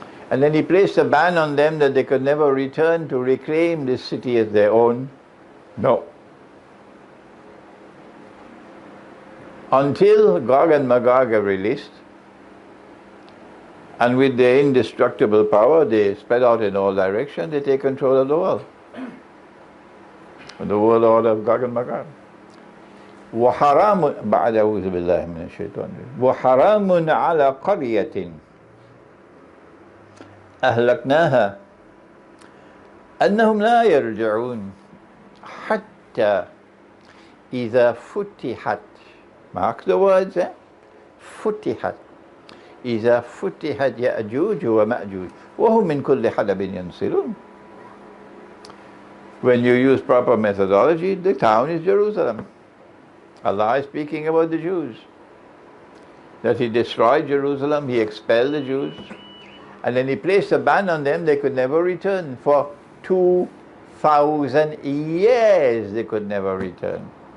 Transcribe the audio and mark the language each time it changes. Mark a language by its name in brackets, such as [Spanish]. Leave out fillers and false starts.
[English] And then He placed a ban on them that they could never return to reclaim this city as their own. No. Until Gog and Magog are released, and with their indestructible power, they spread out in all directions, they take control of the world. The world order of Gog and Magog. [Arabic] وحرام بعد أعوذ بالله من الشيطان وحرام على قرية أهلكناها أنهم لا يرجعون حتى إذا فتحت, [English] mark the words, [Arabic] فتحت, إذا فتحت يأجوج ومأجوج وهم من كل حدب ينسلون. [English] When you use proper methodology, the town is Jerusalem. Allah is speaking about the Jews, that He destroyed Jerusalem, He expelled the Jews, and then He placed a ban on them. They could never return. For 2,000 years they could never return.